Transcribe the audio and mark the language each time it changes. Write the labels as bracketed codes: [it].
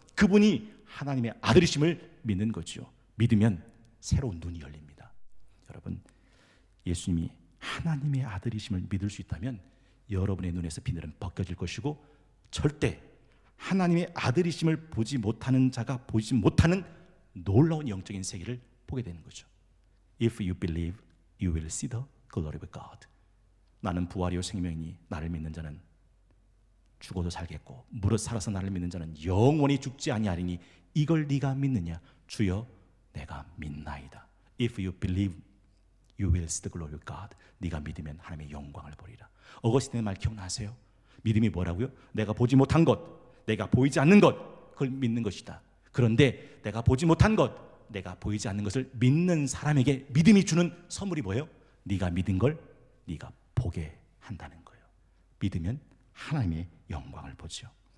[ko] 그분이 하나님의 아들이심을 믿는 거죠. 믿으면 새로운 눈이 열립니다. 여러분, 예수님이 하나님의 아들이심을 믿을 수 있다면 여러분의 눈에서 비늘은 벗겨질 것이고 절대 하나님의 아들이심을 보지 못하는 자가 보지 못하는 놀라운 영적인 세계를 보게 되는 거죠. [en] If you believe, you will see the glory of God. [ko] 나는 부활이요 생명이니 나를 믿는 자는 죽어도 살겠고 무릇 살아서 나를 믿는 자는 영원히 죽지 아니하리니 이걸 네가 믿느냐? 주여 내가 믿나이다. [en] If you believe, you will see the glory of God. [ko] 네가 믿으면 하나님의 영광을 보리라. 어거스틴의 말 기억나세요? 믿음이 뭐라고요? 내가 보지 못한 것, 내가 보이지 않는 것, 그걸 믿는 것이다. 그런데 내가 보지 못한 것, 내가 보이지 않는 것을 믿는 사람에게 믿음이 주는 선물이 뭐예요? 네가 믿은 걸 네가 보게 한다는 거예요. 믿으면 하나님의 영광을 보죠.